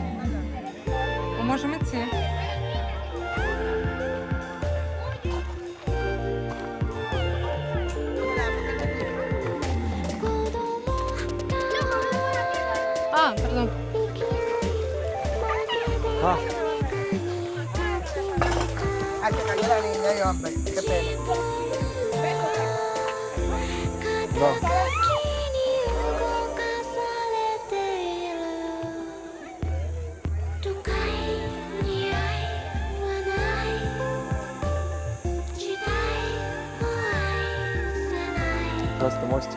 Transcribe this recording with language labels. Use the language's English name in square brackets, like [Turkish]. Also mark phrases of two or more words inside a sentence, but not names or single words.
[Russian] Мы можем идти. Pardon. Ah, [Spanish] Ah, se cayó la niña y hombre, qué pena. [Russian] да. Прекрасный мостик.